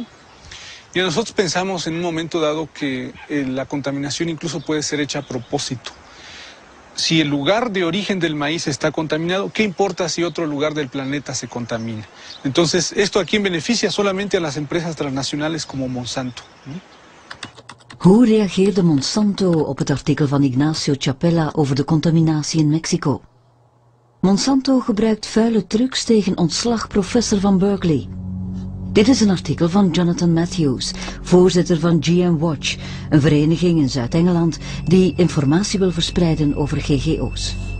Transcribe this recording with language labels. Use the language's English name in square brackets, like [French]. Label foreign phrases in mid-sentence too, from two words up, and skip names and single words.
[Spanish] Y nosotros pensamos en un momento dado que la contaminación incluso puede ser hecha a propósito. Si el lugar de origen del maíz está contaminado, ¿qué importa si otro lugar del planeta se contamina? Entonces, esto a quién beneficia solamente a las empresas transnacionales como Monsanto, ¿no? [Dutch] Hoe reageerde Monsanto op het artikel van Ignacio Chapela over de contaminatie in Mexico? Monsanto gebruikt vuile trucs tegen ontslagprofessor van Berkeley. Dit is een artikel van Jonathan Matthews, voorzitter van GM Watch, een vereniging in Zuid-Engeland die informatie wil verspreiden over GGO's.